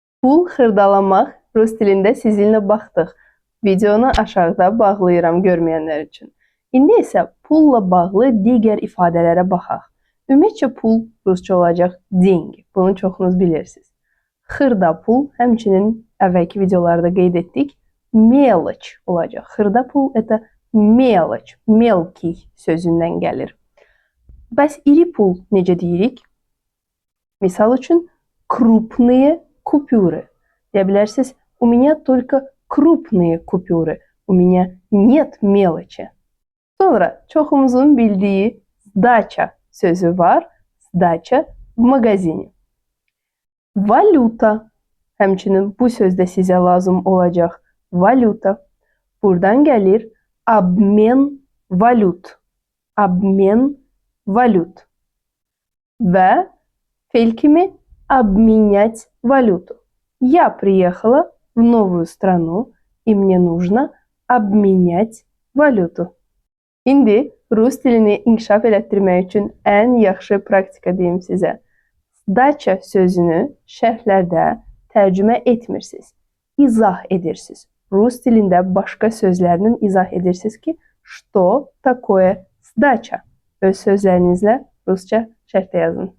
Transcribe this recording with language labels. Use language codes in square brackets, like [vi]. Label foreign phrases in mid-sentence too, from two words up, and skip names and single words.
[az] Pul xırdalamaq rus dilində sizinlə baxdıq. Videonu aşağıda bağlayıram görməyənlər üçün. İndi isə pulla bağlı digər ifadələrə baxaq. Ümumiyyətcə pul rusca olacaq деньги. Bunu çoxunuz bilirsiniz. Xırda pul, həmçinin əvvəlki videolarda qeyd etdik, mелочь olacaq. Xırda pul [ru] это мелочь, мелкий [az] sözündən gəlir. Bəs iri pul necə deyirik? Misal üçün [ru] крупные купюры. [az] Deyə bilərsiniz, [ru] у меня только крупные купюры. У меня нет мелочи. [az] Sonra çoxumuzun bildiyi sdaça sözü var. [ru] Sdaça в магазине. [az] Valyuta. Həmçinin bu sözdə sizə lazım olacaq. Valyuta. Buradan gəlir [ru] обмен валют. Обмен валют. [az] Və fe'l kimi [ru] обменять валюту. Я приехала в новую страну, и мне нужно обменять валюту. [az] İndi rus dilini inkişaf elətdirmək üçün ən yaxşı praktika deyim sizə. Sdaça sözünü şərhlərdə tərcümə etmirsiniz. İzah edirsiniz. Rus dilində başqa sözlərlə izah edirsiniz ki, [ru] что такое sdaça? [az] Öz sözlərinizlə rusca şərhdə yazın.